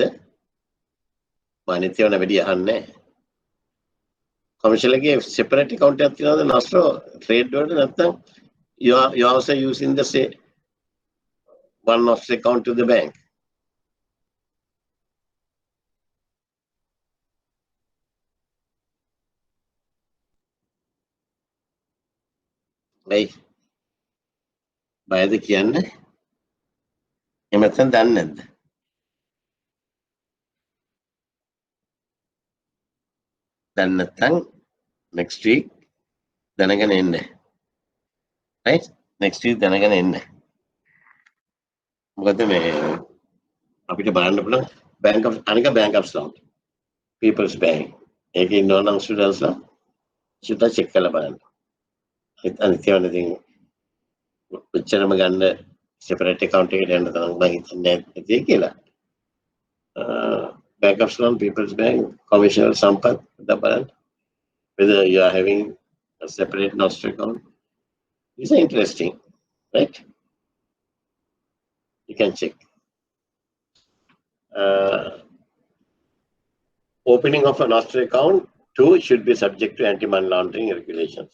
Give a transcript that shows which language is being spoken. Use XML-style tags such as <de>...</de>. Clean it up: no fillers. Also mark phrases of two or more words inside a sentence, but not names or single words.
<si>මානිත්‍යවන වැඩි අහන්නේ.</si> <en>Commercial එකේ separate account</en> <si>එකක් තියෙනවද</si> <en>nostro trade</en> <si>වලට නැත්නම්</si> <en>you are also using the same one nostro account to the bank?</en> <si>Hey, බයද කියන්නේ? එහෙම නැත්නම් දන්නේ නැද්ද? දැන් නැත්නම්</si> <en>next week</en> <si>දැනගෙන එන්න.</si> <en>Right? Next week</en> <si>දැනගෙන එන්න. මොකද මේ අපිට බලන්න පුළුවන් bank of Slough, People's Bank. ඒකේ ඉන්නවා නම් students ලා චුට්ටක් check කරලා බලන්න. අනිත් ඒවා ඉතින් ඔච්චරම ගන්න</si> <en>separate account</en> <si>එකකට යන්න තරම් මම හිතන්නේ නැති කියලා.</si> <en>Bank of Slough, People's Bank, Commercial Sampath, whether you are having a separate nostro account. These are interesting, right? You can check. Opening of a nostro account too should be subject to anti-money laundering regulations.</en>